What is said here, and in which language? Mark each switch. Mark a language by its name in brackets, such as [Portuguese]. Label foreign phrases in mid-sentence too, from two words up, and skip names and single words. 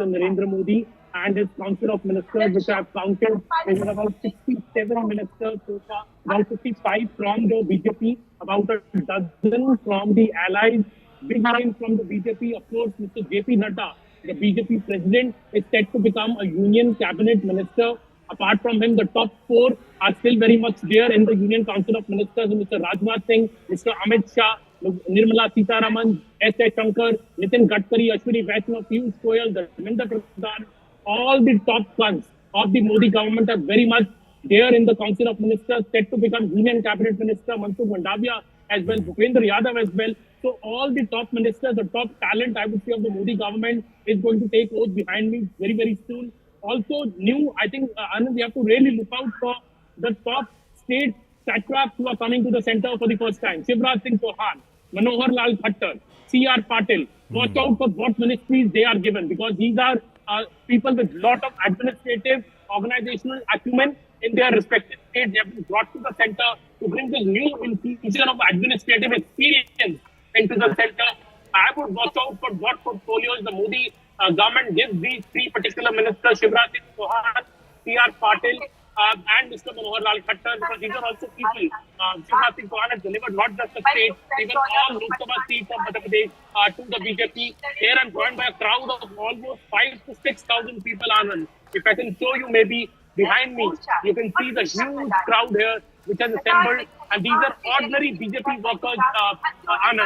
[English] Narendra Modi and his Council of Ministers, which I've counted, there are about 67 ministers so far, about 55 from the BJP, about a dozen from the allies, big name from the BJP, of course, Mr. JP Nadda, the BJP president, is set to become a union cabinet minister. Apart from him, the top four are still very much there in the Union Council of Ministers. Mr. Rajnath Singh, Mr. Amit Shah, Nirmala Sitharaman, S.A. Shankar, Nitin Gadkari, Ashwini Vaishnaw, Piyush Goyal, Dharmendra Pradhan. All the top sons of the Modi government are very much there in the Council of Ministers, set to become Union Cabinet Minister, Mansukh Mandavia as well, Bhupendra Yadav as well. So all the top ministers, the top talent, I would say, of the Modi government is going to take oath behind me very, very soon. Also new, I think, Anand, we have to really look out for the top state satraps who are coming to the center for the first time. Shivraj Singh Chouhan, Manohar Lal Khattar, C.R. Patil. Watch out for what ministries they are given, because these are people with lot of administrative, organizational acumen in their respective states. They have been brought to the center to bring this new infusion of administrative experience into the center. I would watch out for what portfolios the Modi government gives these three particular ministers, Shivraj Singh Chouhan, C.R. Patil, and Mr. Manohar Lal Khattar, because these are also people. Shivraj Singh Chouhan has delivered not just the state, even all Lok Sabha seats of Madhya Pradesh to the BJP. Here I'm joined by a crowd of almost 5,000 to 6,000 people, Anand. If I can show you maybe behind me, you can see the huge crowd here which has assembled, and these are ordinary BJP workers, Anand.